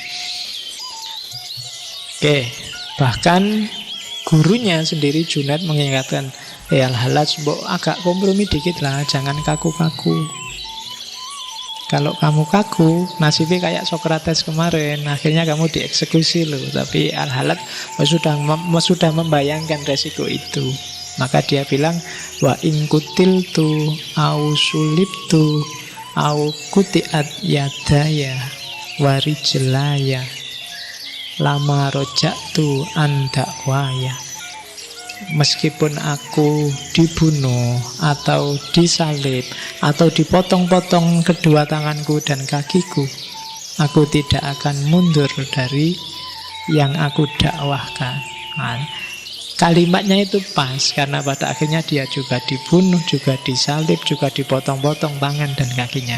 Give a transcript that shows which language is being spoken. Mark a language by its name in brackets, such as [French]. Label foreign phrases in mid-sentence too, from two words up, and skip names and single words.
[Indonesian] Oke, bahkan gurunya sendiri Junaid mengingatkan, Al-Hallaj, agak kompromi dikit lah, jangan kaku-kaku. Kalau kamu kaku, nasibnya kayak Sokrates kemarin, akhirnya kamu dieksekusi loh. Tapi Al-Hallaj sudah membayangkan resiko itu. Maka dia bilang, [Arabic] وإن قتلت أو صلبت أو قطعت يداي ورجلاي ما رجعت عن دعواي. [Indonesian] Meskipun aku dibunuh atau disalib atau dipotong-potong kedua tanganku dan kakiku, aku tidak akan mundur dari yang aku dakwahkan. Nah, kalimatnya itu pas, karena pada akhirnya dia juga dibunuh, juga disalib, juga dipotong-potong tangan dan kakinya.